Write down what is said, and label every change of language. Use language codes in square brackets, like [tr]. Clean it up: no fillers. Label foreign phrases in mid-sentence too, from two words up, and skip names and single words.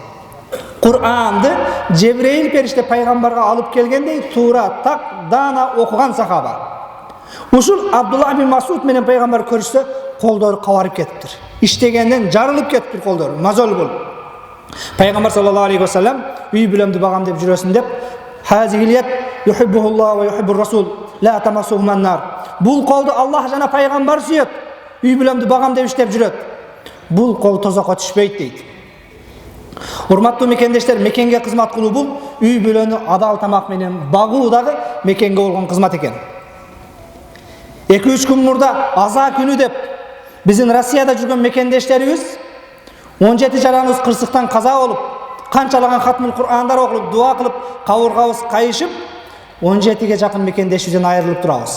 [ky] Куранды Жебреил периште пайгамбарга алып келгендей туура так даана окуган сахаба. Ушул Абдуллах ибн Мас'уд менен пайгамбар көрүшсө, колдору кабарып кетиптир. Иштегенден жарылып кетиптир колдору, мазол болуп. [ar] Пайгамбар صلى الله عليه وسلم [ky] үй бүлөмдү багам деп жүрөсүн деп, [ar] "هذه يد يحبها الله ويحبها الرسول لا تمسها النار." [ky] Бул колду Аллах жана пайгамбар сүйөт, үй бүлөмдү багам деп иштеп жүрөт. Бул кол тозокко түшпөйт дейт. Урматтуу мекендештер, Мекенге кызмат кылуу бул үй бүлөнү адал тамак менен багуу дагы Мекенге болгон кызмат экен. 2-3 күн мурда аза күнү деп биздин Россияда жүргөн мекендештерибиз 17 жараныбыз кырсыктан каза болуп, канчалаган хатмул Курандар окулуп, дуа кылып, кабыргабыз кайышып, 17ге жакын мекендешибизден айрылып турабыз.